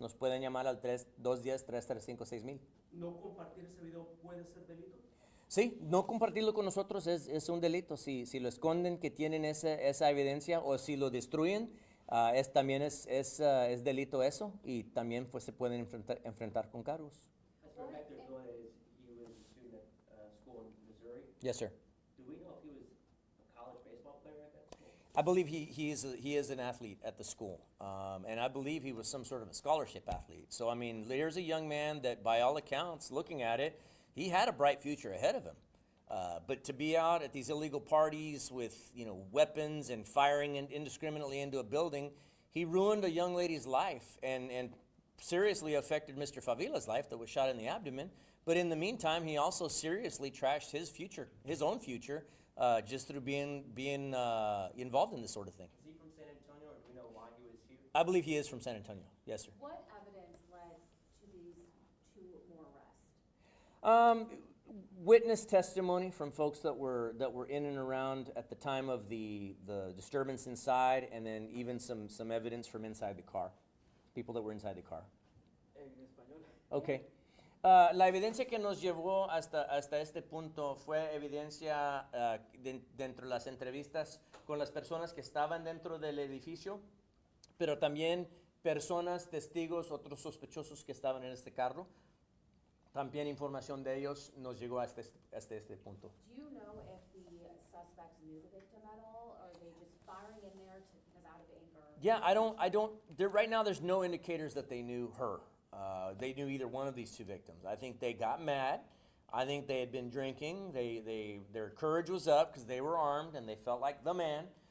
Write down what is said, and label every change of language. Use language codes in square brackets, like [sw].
[es] Nos pueden llamar al 210-335-6000. ¿No compartir ese video puede ser delito? Sí, no compartirlo con nosotros es un delito. Si lo esconden, que tienen esa evidencia, o si lo destruyen, también es delito eso, y también pues se pueden enfrentar con cargos. [en] As for Hector Torres, he was a student at school in Missouri. Yes, sir. Do we know if he was a college baseball player at that school? I believe he is an athlete at the school, and I believe he was some sort of a scholarship athlete. So I mean, here's a young man that, by all accounts, looking at it, he had a bright future ahead of him. But to be out at these illegal parties with weapons and firing indiscriminately into a building, he ruined a young lady's life and seriously affected Mr. Favila's life that was shot in the abdomen. But in the meantime, he also seriously trashed his own future, just through being involved in this sort of thing. Is he from San Antonio, or do we know why he was here? I believe he is from San Antonio. Yes, sir. What evidence led to these two more arrests? Witness testimony from folks that were in and around at the time of the disturbance inside, and then even some evidence from inside the car, people that were inside the car. [es] En español. Okay. La evidencia que nos llevó hasta este punto fue evidencia dentro de las entrevistas con las personas que estaban dentro del edificio, pero también personas, testigos, otros sospechosos que estaban en este carro. También información de ellos nos llegó hasta este punto. [en] Do you know if the suspects knew the victim at all, or are they just firing in there because out of anger? Yeah, right now there's no indicators that they knew her. They knew either one of these two victims. I think they got mad. I think they had been drinking. Their courage was up because they were armed and they felt like the man.